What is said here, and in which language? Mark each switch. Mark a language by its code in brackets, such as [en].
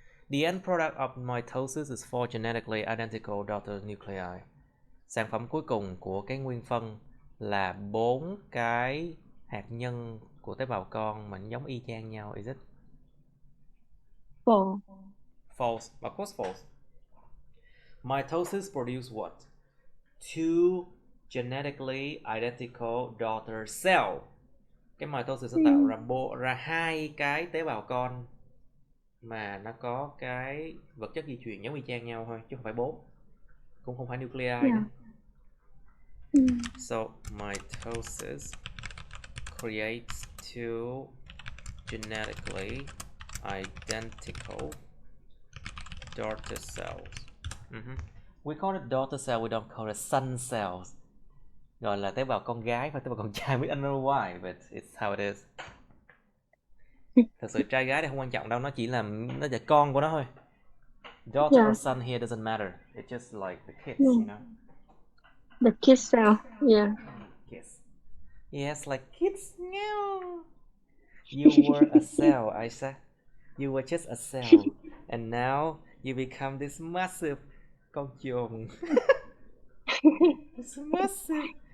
[en] The end product of mitosis is 4 genetically identical daughter nuclei. [vi] Sản phẩm cuối cùng của cái nguyên phân là 4 cái hạt nhân của tế bào con mà giống y chang nhau. [en] Is it? False. False. Of course false. Mitosis produce what? 2 genetically identical daughter cell. [vi] Cái mitosis nó tạo ra 2 cái tế bào con mà nó có cái vật chất di truyền giống y chang nhau thôi, chứ không phải 4, cũng không phải nuclei nữa. [en] So mitosis creates 2 genetically identical daughter cells. We call it daughter cell, we don't call it son cells. [vi] Gọi là tế bào con gái và tế bào con trai. [en] We don't know why, but it's how it is. [vi] Thật sự trai gái thì không quan trọng đâu, nó chỉ là con của nó thôi. [en] Daughter or son here doesn't matter. It's just like the kids, you know. The kid cell, yeah. Kids. Yes, like kids. No. You were a cell, Isaac. You were just a cell, and now you become this massive [vi] con chuồn. [en] It's massive.